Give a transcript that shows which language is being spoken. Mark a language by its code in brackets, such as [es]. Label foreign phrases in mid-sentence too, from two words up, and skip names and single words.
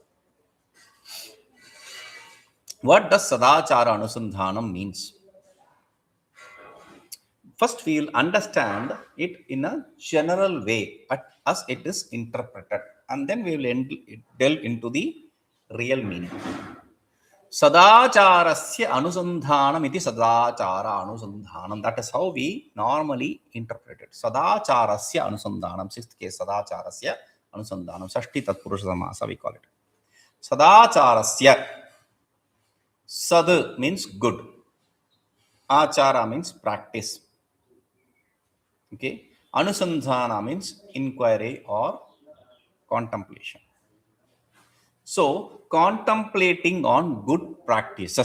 [en] What does sadācārānusandhānam means? First, we will understand it in a general way as it is interpreted, and then we will delve into the real meaning. [sa] Sadācārasya anusandhānam iti sadācārānusandhānam. [en] That is how we normally interpret it. [sa] Sadācārasya anusandhānam. [en] Sixth case, [sa] sadācārasya anusandhānam. Sashti tatpurusha samasa [en] we call it. Sadācārasya. Sad means good. Achara means practice. Okay. Anusandhana means inquiry or contemplation. So, contemplating on good practices.